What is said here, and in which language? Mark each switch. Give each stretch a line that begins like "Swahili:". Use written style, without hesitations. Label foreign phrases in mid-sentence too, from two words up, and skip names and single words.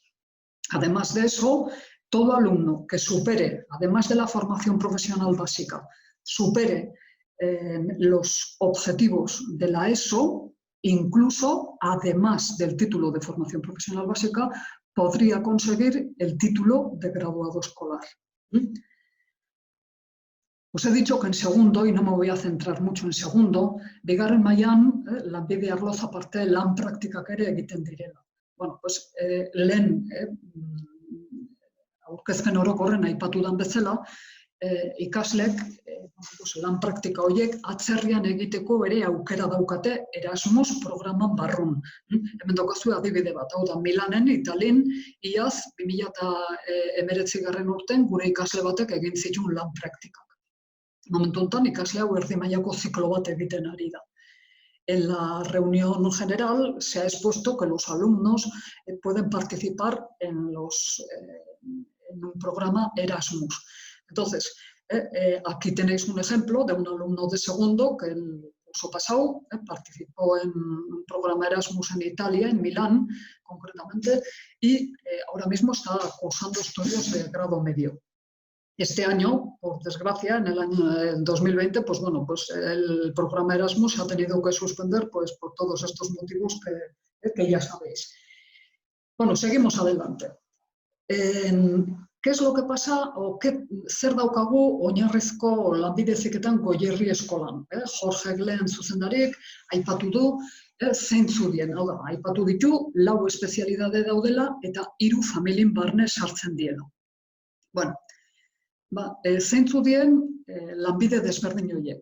Spanish: Además de eso, todo alumno que supere, además de la formación profesional básica, supere los objetivos de la ESO, incluso además del título de formación profesional básica, podría conseguir el título de graduado escolar. Os he dicho que en segundo, y no me voy a centrar mucho en segundo,
Basque: bigarren mailan lanbide arloz aparte lan praktikak ere egiten direla. Bueno, pues lehen aurkezpen orokorren aipatu den bezala, ikaslek lan praktika horiek atzerrian egiteko ere aukera daukate Erasmus programan barrun. Hemen daukazu adibide bat, hau da Milanen, Italin, iaz 2019 urten gure ikasle batek egin zituen lan praktikak. Momentu honetan ikasle hau erdi mailako ziklo bat egiten ari da.
Spanish: En la reunión general se ha expuesto que los alumnos pueden participar en un programa Erasmus. Entonces, aquí tenéis un ejemplo de un alumno de segundo que el curso pasado participó en un programa Erasmus en Italia, en Milán concretamente, y ahora mismo está cursando estudios de grado medio. Este año, por desgracia, en el año 2020, pues bueno, pues el programa Erasmus ha tenido que suspender pues por todos estos motivos que ya sabéis. Bueno, seguimos adelante. ¿Qué es lo que pasa o
Basque: zer daukagu oinarrizko lanbide heziketan Goierri eskolan? Jorge Glen zuzendarik aipatu du zeintzu dien, hau da, aipatu ditu 4 espezialidade daudela eta 3 familien barne sartzen diela. Bueno, zeintzu dien lanbide desberdin horiek.